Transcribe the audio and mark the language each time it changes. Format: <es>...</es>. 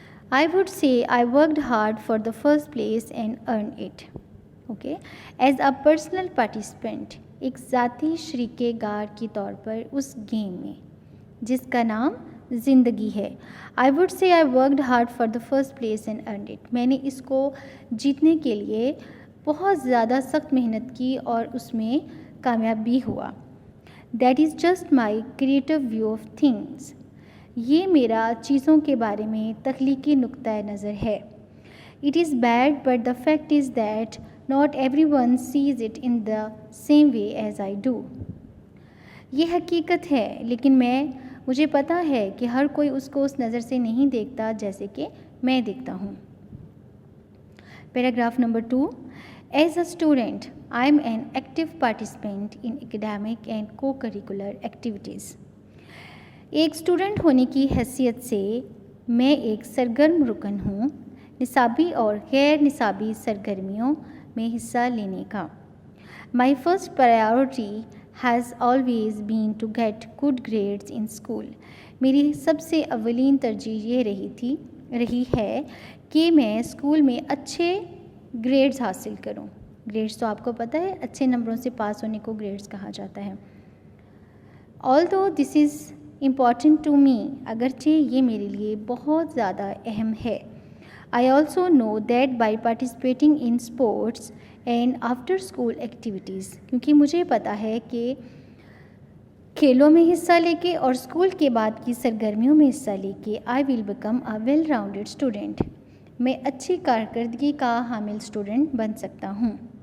<en>I would say I worked hard for the first place and earned it. Okay? As a personal participant,</en> <hi>एक ज़ाती शरीके-गार के तौर पर उस गेम में जिसका नाम ज़िंदगी है.</hi> <en>I would say I worked hard for the first place and earned it.</en> <hi>मैंने इसको जीतने के लिए बहुत ज़्यादा सख्त मेहनत की और उसमें कामयाब भी हुआ.</hi> <en>That is just my creative view of things.</en> <hi>ये मेरा चीज़ों के बारे में तख्लीकी नुक्ता नज़र है.</hi> <en>It is bad, but the fact is that not everyone sees it in the same way as I do.</en> <hi>ये हकीकत है, लेकिन मुझे पता है कि हर कोई उसको उस नज़र से नहीं देखता जैसे कि मैं देखता हूँ.</hi> <en>Paragraph number 2. As a student, I am an active participant in academic and co-curricular activities.</en> <hi>एक स्टूडेंट होने की हैसियत से मैं एक सरगर्म रुकन हूँ निसाबी और गैर निसाबी सरगर्मियों में हिस्सा लेने का.</hi> <en>My first priority has always been to get good grades in school.</en> <hi>मेरी सबसे अव्वलीन तरजीह ये रही है कि मैं स्कूल में अच्छे ग्रेड्स हासिल करूं. ग्रेड्स तो आपको पता है, अच्छे नंबरों से पास होने को ग्रेड्स कहा जाता है.</hi> <en>Although this is important to me,</en> <hi>अगरचे ये मेरे लिए बहुत ज़्यादा अहम है.</hi> <en>I also know that by participating in sports and after school activities,</en> <hi>क्योंकि मुझे पता है कि खेलों में हिस्सा लेके और स्कूल के बाद की सरगर्मियों में हिस्सा लेके</hi> <en>I will become a well-rounded student.</en> <hi>मैं अच्छी कारकर्दगी का हामिल स्टूडेंट बन सकता हूँ.</hi>